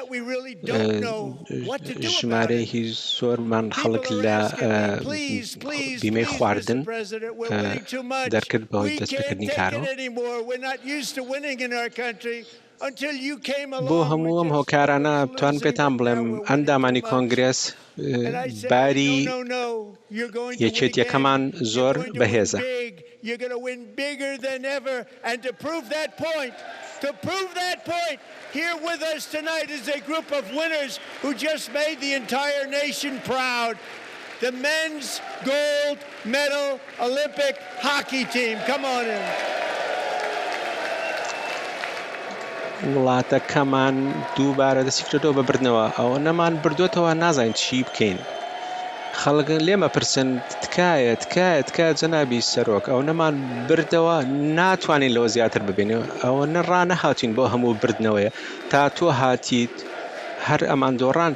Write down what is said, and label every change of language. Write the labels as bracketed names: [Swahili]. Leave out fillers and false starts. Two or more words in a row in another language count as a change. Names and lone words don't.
[Central Kurdish] ژمارەی هیچ زۆرمان خەڵک لە بیمەی خواردن دەرکرد بەهۆی دەستپێکردنی کارەوە بۆ هەموو ئەم هۆکارانە بتوان پێتان بڵێم ئەندامانی کۆنگرێس باری یەکێتیەکەمان زۆر بەهێزە [English] You're going to win bigger than ever. And to prove that point, here with us tonight is a group of winners who just made the entire nation proud. The men's gold medal Olympic hockey team. Come on in. [Central Kurdish] وڵاتەکەمان دووبارە دەستی کردەوە بە بردنەوە ئەوە نەمان بردوێتەوە نازانین چی بکەین خەڵک لێمە پرسن تکایە جەنابی سەرۆک ئەو نەمان بردەوە ناتوانین لەوە زیاتر ببینەوە ئەوە نەڕانە هاتوین بۆ هەموو بردنەوەیە تا تۆ هاتیت هەر ئەمان دۆڕان